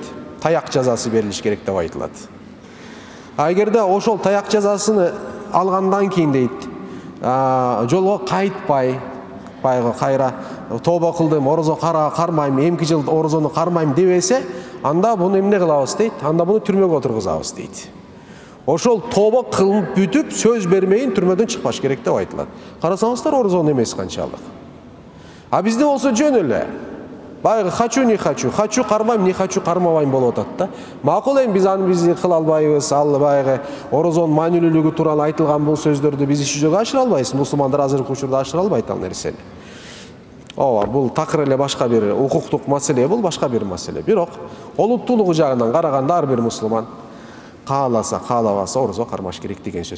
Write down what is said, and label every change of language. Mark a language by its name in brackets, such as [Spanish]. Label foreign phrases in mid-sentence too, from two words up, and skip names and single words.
[Kyrgyz] Таяк жазасы берилиш керек деп айтылат. А эгерде ошол таяк жазасын алгандан кийин дейт, жолго кайтпай, кайра тоба кылдым, орозо кармайм, эмки жыл орозону кармайм дебесе, анда буну эмне кылабыз дейт? Анда буну түрмөгө отургузабыз дейт. Ошол тоба кылып бүтүп, сөз бермейин түрмөдөн чыкпаш керек деп айтылат. Карасаңыздар, орозонун эмеси канчалык. А бизде болсо жөн эле. Байгы [Russian] хочу не хочу [Kyrgyz] кармайм, [Russian] не хочу [Kyrgyz] кармабайм болуп атат да. Макул эми биз кыла албайбыз, ал байгы орозонун маанилүүлүгү тууралуу айтылган бул сөздөрдү биз жүзөгө ашыра албайбыз. Мусулмандар азыркы учурда ашыра албайт ал нерсени. Бул такыр эле башка бир укуктук маселе, бул башка бир маселе. Бирок олуттуулугу жагынан караганда ар бир мусулман кааласа, каалабаса орозо кармаш керек деген сөз.